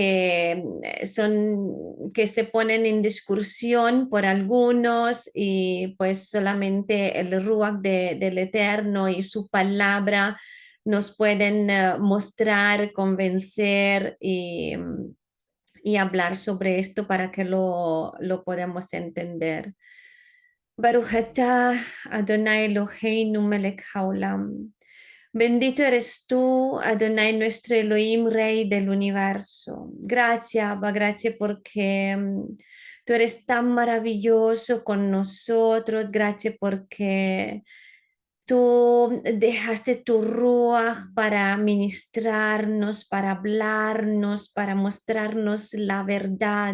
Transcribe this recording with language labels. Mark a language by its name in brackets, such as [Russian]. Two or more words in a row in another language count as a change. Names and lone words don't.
[Spanish] que se ponen en discusión por algunos, y pues solamente el Ruach del Eterno y su palabra nos pueden mostrar, convencer y hablar sobre esto para que lo podamos entender. [Hebrew] ברוך אתה אדוני אלוהינו מלך העולם. [Spanish] Bendito eres tú, Adonai, nuestro Elohim, Rey del universo. Gracias, Abba, gracias porque tú eres tan maravilloso con nosotros. Gracias porque tú dejaste tu ruach para ministrarnos, para hablarnos, para mostrarnos la verdad.